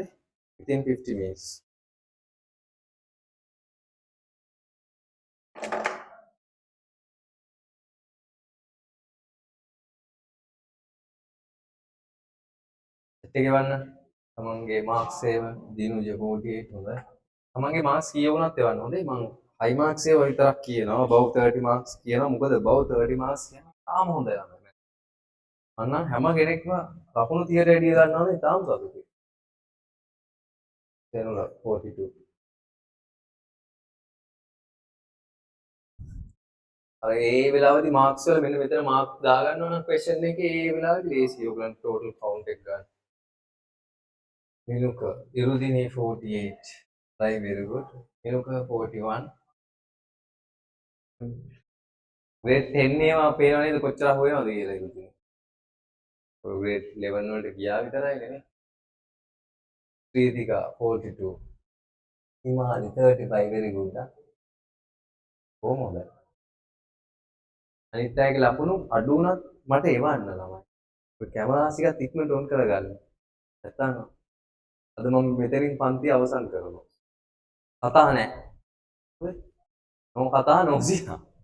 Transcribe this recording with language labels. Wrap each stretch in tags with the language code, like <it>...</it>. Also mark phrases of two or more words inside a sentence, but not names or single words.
<en>Within 50 minutes.</en> <si>ගෙවන්න තමන්ගේ මාක්ස් ඒව දිනුජ 48 හොඳයි තමන්ගේ මාක්ස් කීය වුණත් එවන්න හොඳයි මම හයි මාක්ස් ඒව විතරක් කියනවා</si> <en>above 30 marks</en> <si>කියනවා මොකද</si> <en>above 30 marks</en> <si>කියන්නේ තාම හොඳයි ළමයි අන්න හැම කෙනෙක්ම ලකුණු 30ට වැඩි ගන්නවනේ තාම සතුටුයි දෙනුල 42 අර ඒ වෙලාවේදී මාක්ස් වල මෙන්න මෙතන මාක් දාගන්නවා නම් ක්වෙස්චන් එකේ ඒ වෙලාවේදී ලේසි ඔයගලන්ට</si> <en>total count</en> <si>එක ගන්න Miluka, Irudini 48.</si> <en>Right, very good. Miluka 41.</en> <si>Grade 10 ඒවා පේනව නේද කොච්චර අහු වෙනවද කියලා ඉතින්. ඔය grade 11 වලට ගියා විතරයි නේ.</si> <en>Pritika 42. Himani 35 very good.</en> <si>කොහොම හොඳයි. අනිත් අයගේ ලකුණු අඩු වුණත් මට එවන්න ළමයි. ඔය කැමරාස් එකත් ඉක්මනට ඔන් කරගන්න. නැත්තම් අද මම මෙතනින් පන්ති අවසන් කරනවා. කතා නැහැ. හරි. මම කතා නොසිනා.</si>